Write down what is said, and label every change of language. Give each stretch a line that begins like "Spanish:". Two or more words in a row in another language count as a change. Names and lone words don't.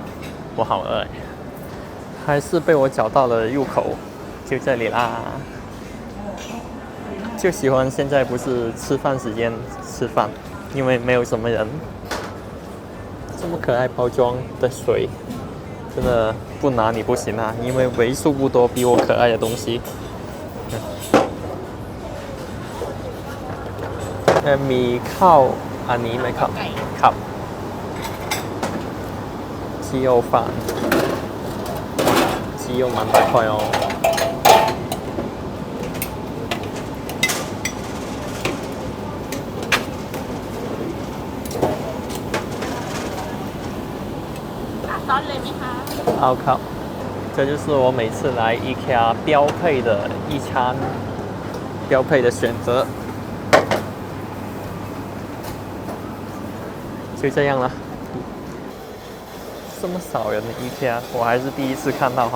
Chinese: 我好饿还是被我找到了入口，就这里啦。就喜欢现在不是吃饭时间吃饭，因为没有什么人。这么可爱包装的水，真的不拿你不行啊！因为为数不多比我可爱的东西。
Thai: มีข้าวอันนี้ไหมครับครับ
Chinese: 鸡肉饭，鸡肉蛮大块哦。
Thai: ซ้อนเลยไหมคะ
Chinese: 好靠，这就是我每次来 IKEA 标配的一餐，标配的选择。就这样了。这么少人的 IKEA， 我还是第一次看到哈。